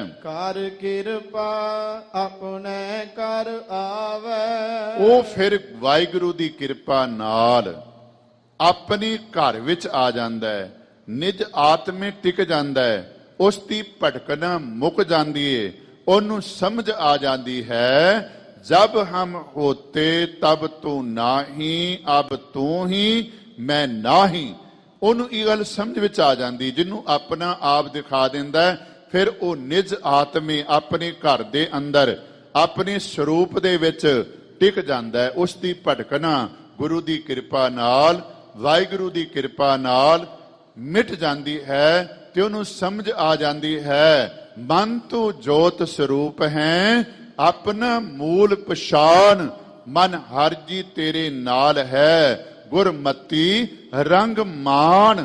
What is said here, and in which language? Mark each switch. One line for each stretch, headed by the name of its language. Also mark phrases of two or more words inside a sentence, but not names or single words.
Punjabi: ਕਰ ਕਿਰਪਾ ਆਪਣੇ ਕਰ ਆਵੇ, ਉਹ ਫਿਰ ਵਾਹਿਗੁਰੂ ਦੀ ਕਿਰਪਾ ਨਾਲ ਆਪਣੇ ਘਰ ਵਿੱਚ ਆ ਜਾਂਦਾ ਹੈ, ਨਿਜ ਆਤਮੇ ਟਿਕ ਜਾਂਦਾ ਹੈ, ਉਸ ਦੀ ਭਟਕਣਾ ਮੁੱਕ ਜਾਂਦੀ ਏ, ਉਹਨੂੰ ਸਮਝ ਆ ਜਾਂਦੀ ਹੈ
Hindi: जब हम होते तब तू नाही, अब तू ही मैं नाही।
Punjabi: ਉਹਨੂੰ ਇਹ ਗੱਲ ਸਮਝ ਵਿੱਚ ਆ ਜਾਂਦੀ, ਜਿਹਨੂੰ ਆਪਣਾ ਆਪ ਦਿਖਾ ਦਿੰਦਾ ਹੈ, ਫਿਰ ਉਹ ਨਿਜ ਆਤਮੇ ਆਪਣੇ ਘਰ ਦੇ ਅੰਦਰ ਆਪਣੇ ਸਰੂਪ ਦੇ ਵਿੱਚ ਟਿਕ ਜਾਂਦਾ ਹੈ। ਉਸ ਦੀ ਭਟਕਣਾ ਗੁਰੂ ਦੀ ਕਿਰਪਾ ਨਾਲ, ਵਾਹਿਗੁਰੂ ਦੀ ਕਿਰਪਾ ਨਾਲ ਮਿਟ ਜਾਂਦੀ ਹੈ ਤੇ ਉਹਨੂੰ ਸਮਝ ਆ ਜਾਂਦੀ ਹੈ, ਮਨ ਤੂੰ ਜੋਤ ਸਰੂਪ ਹੈ, ਆਪਣਾ ਮੂਲ ਪਛਾਣ, ਮਨ ਹਰ ਜੀ ਤੇਰੇ ਨਾਲ ਹੈ, ਗੁਰਮਤੀ ਰੰਗ ਮਾਣ।